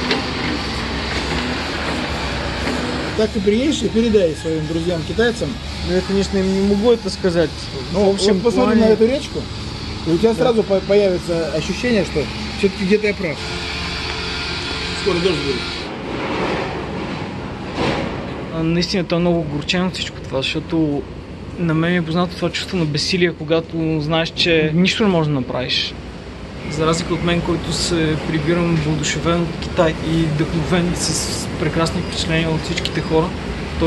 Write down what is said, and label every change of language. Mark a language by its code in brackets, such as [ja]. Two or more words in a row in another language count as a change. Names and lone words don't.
[ru] Так ты приедешь и передай своим друзьям-китайцам. Ну, я, конечно, им не могу это сказать. Ну, в общем, вот посмотри на эту речку, и у тебя сразу появится ощущение, что все-таки где-то я прав. Скоро дождь будет. [bg] Наистина това е много горчено всичко това, защото на мен е познато това чувство на безсилие, когато знаеш, че нищо не можеш да направиш. За разлика от мен, който се прибирам въодушевен от Китай и вдъхновен с прекрасни впечатления от всичките хора, т.е.